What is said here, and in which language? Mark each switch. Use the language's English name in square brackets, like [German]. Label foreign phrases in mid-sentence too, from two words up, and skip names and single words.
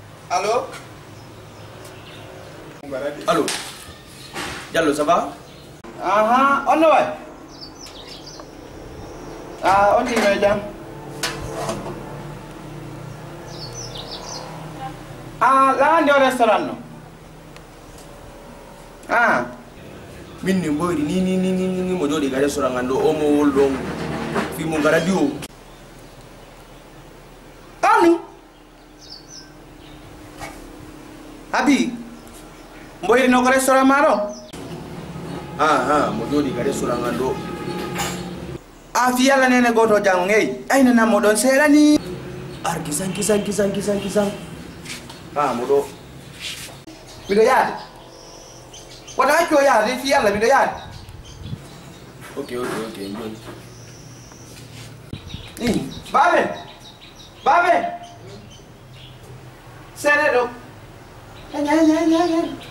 [French] Allo? Allo? Diallo, ça va? [Fula] Aha, on no wayi? Ah, on tino e jam. Ah, la hande o restaurant no? Ah. Min ni Mboyri ni, ni, ni, ni, ni, mo jooɗi ga restaurant ngan ɗo, o mo wol ɗon. Fi mo ngara diwo. Anu? Abi? Mboyri no ko restaurant ma ɗo? Ah, ah, mo jooɗi ga restaurant ngan ɗo. A fi Yalla nene goto jango, ngeyi. Ay, nana mo ɗon seeɗa ni. Ar kisan, kisan, kisan, kisan, kisan. Ah, mo ɗo. Miɗo yaade. Wata haccu o yaade, fi Yalla miɗo yaade. Ok, ok, ok, joni. Ni, Babe. Babe. Seeɗa ɗo. Enya, enya, enya, enya.